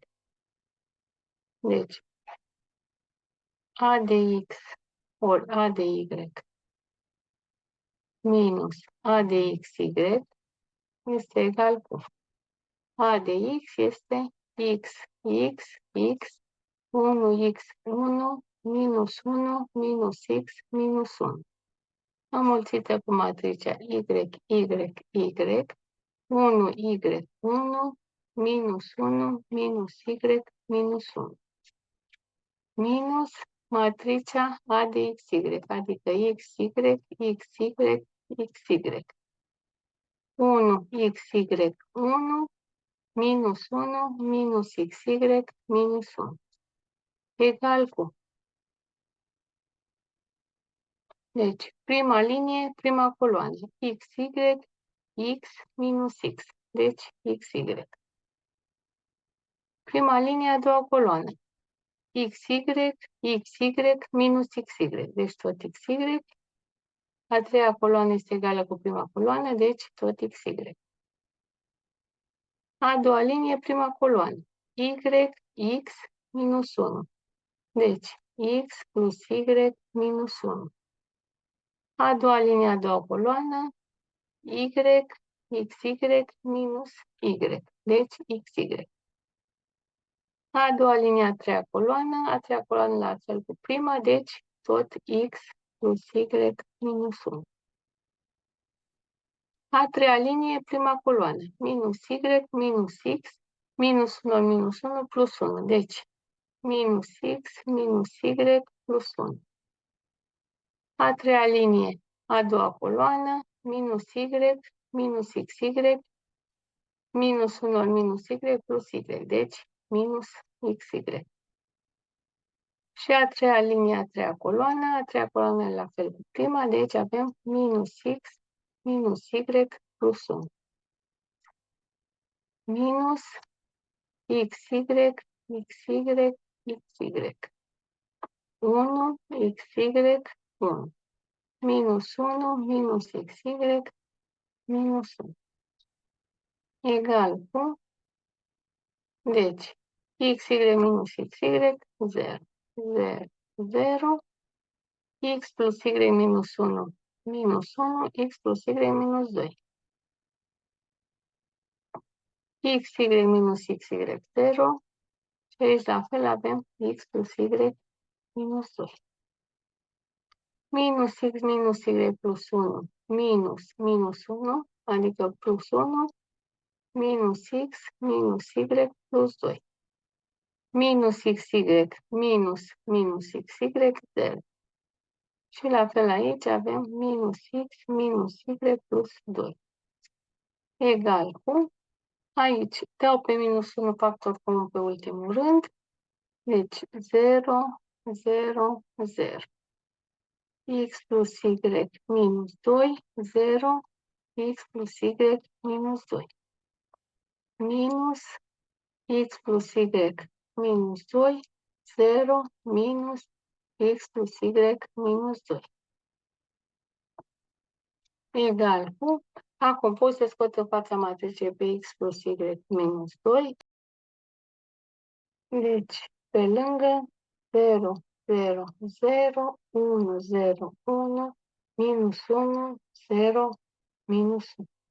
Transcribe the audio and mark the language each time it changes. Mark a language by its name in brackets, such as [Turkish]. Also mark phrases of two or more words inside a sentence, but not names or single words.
[Romanian] Deci, A de X ori A de Y minus A de XY este egal cu A de X este X, X, X, 1x1 minus 1 minus X minus 1. Înmulțită cu matricea Y, Y, Y, 1y1 minus 1 minus Y minus 1. Minus matricea A de XY, adică XY, XY, XY. 1xy1 minus 1 minus xy minus 1 egal cu. Deci, prima linie, prima coloană, xy, x minus x, deci xy. Prima linie, a doua coloană, xy, xy minus xy, deci tot xy. A treia coloană este egală cu prima coloană, deci tot xy. A doua linie, prima coloană, y, x minus 1, deci x plus y minus 1. A doua linie, a doua coloană, y, xy minus y, deci xy. A doua linie, a treia coloană la fel cu prima, deci tot x plus y minus 1. A treia linie, prima coloană, minus y, minus x, minus 1 minus 1 plus 1, deci minus x minus y plus 1. A treia linie, a doua coloană, minus y, minus xy, minus 1 minus y plus y, deci minus xy. Și a treia linie, a treia coloană e la fel cu prima, deci avem minus x minus y plus 1. Minus xy, xy, xy. 1, xy, 1. Minus 1, minus xy, minus 1. Egal cu, deci, xy minus xy, 0. 0, 0. X plus y minus 1, minus 1, x plus y minus 2. Xy minus xy, 0. Și aici la fel avem x plus y minus 2. Minus x minus y plus 1, minus minus 1, adică plus 1, minus x minus y plus 2. Minus xy minus minus xy, 0. Și la fel aici avem minus x minus y plus 2. Egal cu, aici dau pe minus 1 factor comun pe ultimul rând, deci 0, 0, 0. X plus y minus 2, 0, x plus y minus 2. Minus x plus y minus 2, 0, minus x plus y minus 2. Egal cu, acum pot să scot în fața matricei pe x plus y minus 2. Deci, pe lângă 0, 0, 0, 1, 0, 1, minus 1, 0, minus 1.